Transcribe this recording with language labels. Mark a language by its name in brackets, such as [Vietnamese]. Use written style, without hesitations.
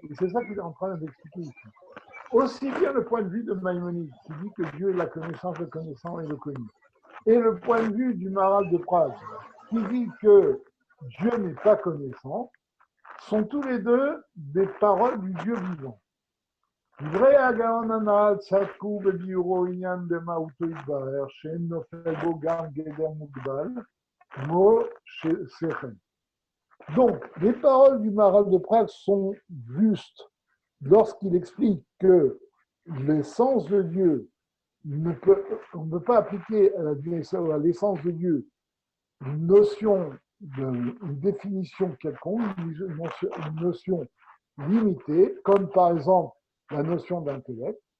[French] Et c'est ça qu'il est en train d'expliquer ici. Aussi bien le point de vue de Maïmonide, qui dit que Dieu est la connaissance, le connaissant et le connu, et le point de vue du Maharal de Prague, qui dit que Dieu n'est pas connaissant, sont tous les deux des paroles du Dieu vivant. [Hebrew] דברי הגאון הנ"ל צדקו בביאורו עניין במהותו יתברר שאין נופל בו גם גדר מוגבל כמו שכל. [French] Donc, les paroles du Maharal de Prague sont justes lorsqu'il explique que l'essence de Dieu on ne peut pas appliquer à l'essence de Dieu une notion, une définition quelconque, une notion limitée, comme par exemple la notion d'intellect.